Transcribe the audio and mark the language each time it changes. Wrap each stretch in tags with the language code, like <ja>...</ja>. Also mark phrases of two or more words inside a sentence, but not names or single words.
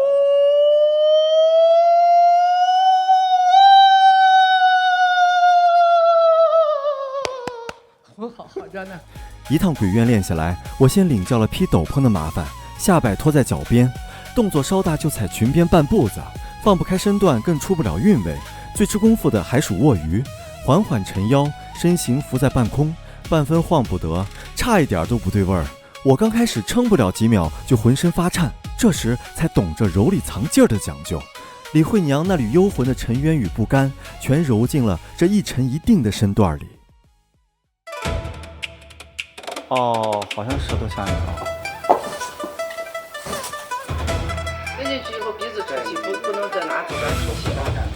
<zh>好着呢。一趟鬼院练下来，我先领教了披斗篷的麻烦，下摆拖在脚边，动作稍大就踩裙边半步子，放不開身段更出不了韻味。最吃功夫的還屬臥魚，緩緩沉腰，身形浮在半空，半分晃不得，差一點都不對味兒。我剛開始撐不了幾秒就渾身發顫，這時才懂這柔裡藏勁兒的講究。李慧娘那縷幽魂的沉冤與不甘，全揉進了這一沉一定的身段裡。哦，好像舌頭下面啊。塞進去以後鼻子出氣，不能再拿嘴巴出氣了。</zh>